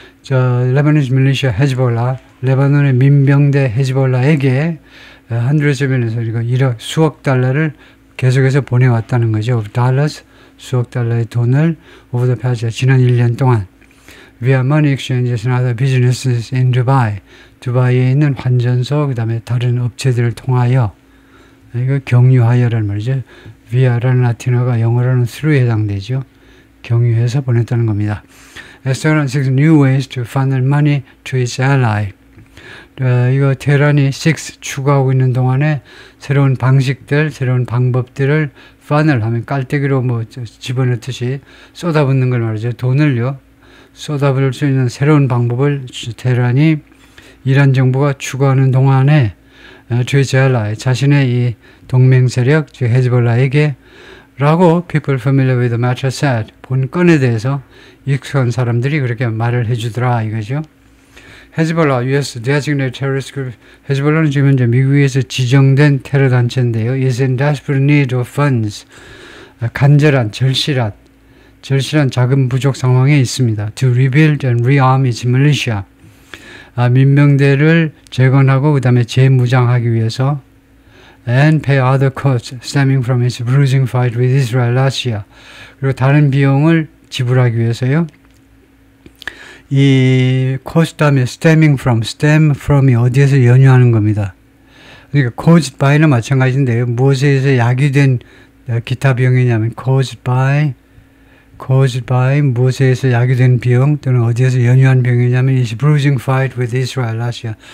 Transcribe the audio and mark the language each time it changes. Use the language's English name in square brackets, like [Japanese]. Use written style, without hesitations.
[English] Lebanese militia Hezbollah, [Korean] 레바논의 민병대 헤즈볼라에게 [English] hundreds of millions, [Korean] 그러니까 수억 달러를 계속해서 보내왔다는 거죠. [English] Of dollars, [Korean] 수억 달러의 돈을 [English] over the past year, [Korean] 지난 1년 동안. [English] via money exchanges and other businesses in Dubai. [Korean] 두바이에 있는 환전소, 그 다음에 다른 업체들을 통하여, 이거 경유하여라는 말이죠. via라는 라틴어가 영어로는 through에 해당되죠. 경유해서 보냈다는 겁니다. [English] Tehran seeks new ways to funnel money to its ally. [Korean] 이거 테헤란이 추구하고 있는 동안에 새로운 방식들, 새로운 방법들을 funnel 하면 깔때기로 뭐 집어넣듯이 쏟아붓는 걸 말이죠. 돈을요. 쏟아부을 수 있는 새로운 방법을 테헤란이 이란 정부가 추구하는 동안에 주이젤라의 자신의 이 동맹 세력, 즉 헤즈볼라에게 라고 [English] people familiar with the matter said, [Korean] 본건에 대해서 익숙한 사람들이 그렇게 말을 해주더라 이거죠. [English] 헤즈볼라, US designated terrorist group. [Korean] 헤즈볼라는 지금 현재 미국에서 지정된 테러 단체인데요. [English] is in desperate need of funds. [Korean] 간절한, 절실한 자금 부족 상황에 있습니다. [English] To rebuild and rearm its militia. [Korean] 민병대를 재건하고 그 다음에 재무장하기 위해서 [English] and pay other costs stemming from its bruising fight with Israel last year. [Korean] 그리고 다른 비용을 지불하기 위해서요. 이 cost 다음에 stemming from이 어디에서 연유하는 겁니다. 그러니까 caused by는 마찬가지인데요. 무엇에서 야기된 기타 비용이냐면 caused by 무엇에서 야기된 비용 또는 어디에서 연유한 비용이냐면 [English] is bruising fight with Israel last year.